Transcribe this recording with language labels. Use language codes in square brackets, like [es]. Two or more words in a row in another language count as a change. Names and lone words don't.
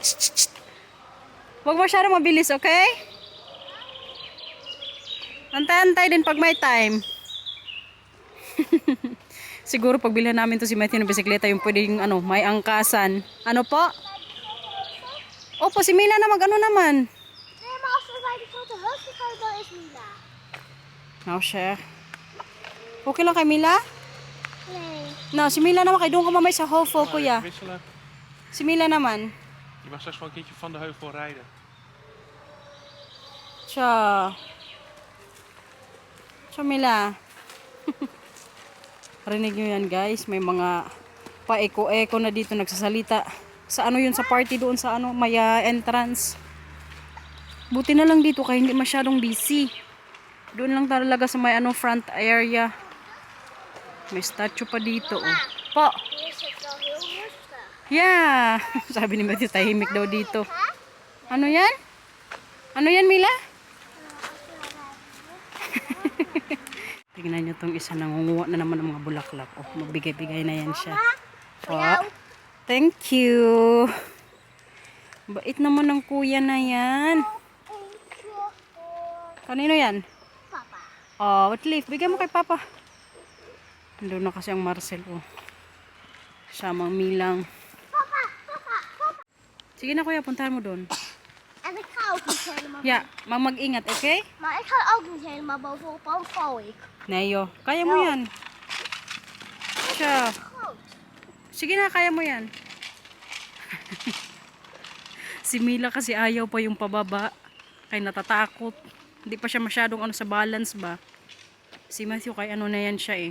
[tl] Huwag masyadong mabilis, okay? Antay-antay din pag may time. Siguro pag bilhan namin to si Matthew ng bisikleta yung pwedeng ano, may angkasan. Ano po? Opo, si Mila na mag-ano naman. [nl] Nee, maar als we bij de grote heuvel gaan, dan is Mila. [tl] No, share. Okay lang kay Mila? [nl] Nee. [tl] No, si Mila naman kay doon ka mamay sa Hofo, kuya. [nl] Wisselen. [tl] Si Mila naman. [nl] Je mag straks wel een keertje van de heuvel rijden. [tl] Siya. Siya Mila. Rinig nyo yan guys, may mga pa-eko-eko na dito nagsasalita. Sa ano yun, sa party doon sa ano, may entrance. Buti na lang dito kaya hindi masyadong busy. Doon lang talaga sa may ano, [en] front area. [tl] May statue pa dito. Oh. Po. [nl] Hier is het wel heel rustig. [en] Yeah. [tl] Sabi ni Matthew, tahimik daw dito. Ano yan? Ano yan, Mila? Tingnan nyo tong isa, nangunguha na naman ng mga bulaklak. Oh, magbigay-bigay na yan siya. Po. [en] Thank you. [tl] Bait naman ng kuya na yan. Kanino yan? Papa. Oh, [en] what leaf? [tl] Bigyan mo kay Papa. Nandun na kasi ang Marcel. Oh. Siya, mang Milang. Sige na kuya, puntahan mo doon. [nl] En ik ga ook niet helemaal. [tl] Yeah, mag-ingat, okay? [nl] Maar ik ga ook niet helemaal bovenop, anders val ik. [tl] Neyo, kaya mo yan. Siya. [nl] Groot. [tl] Sige na, kaya mo yan. Si Mila kasi ayaw pa yung pababa. Kaya natatakot. Hindi pa siya masyadong ano sa balance ba. Si Matthew kay ano na yan siya eh.